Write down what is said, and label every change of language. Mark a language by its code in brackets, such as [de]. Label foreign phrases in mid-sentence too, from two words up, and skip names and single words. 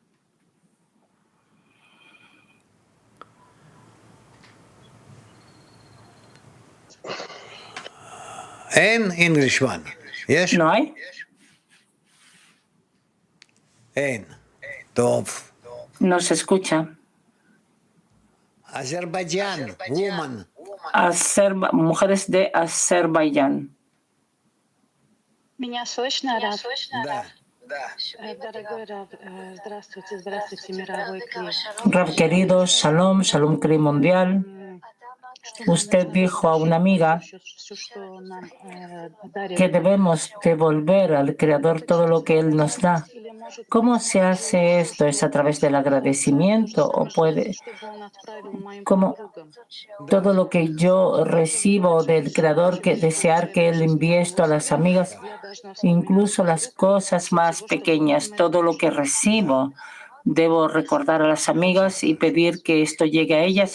[en] En English 1. Yes? [es] ¿No hay? No se escucha. [en] Azerbaiyán, woman. [es] Mujeres de Azerbaiyán. [ru] Меня слышно, Рав? Да. Дорогой Рав, здравствуйте, здравствуйте, мировой Кли. [es] Rav querido, [he] Shalom, Shalom [es] Kli mundial. Usted dijo a una amiga que debemos devolver al Creador todo lo que Él nos da. ¿Cómo se hace esto? ¿Es a través del agradecimiento o puede? ¿Cómo todo lo que yo recibo del Creador, que desear que Él envíe esto a las amigas, incluso las cosas más pequeñas, todo lo que recibo, debo recordar a las amigas y pedir que esto llegue a ellas?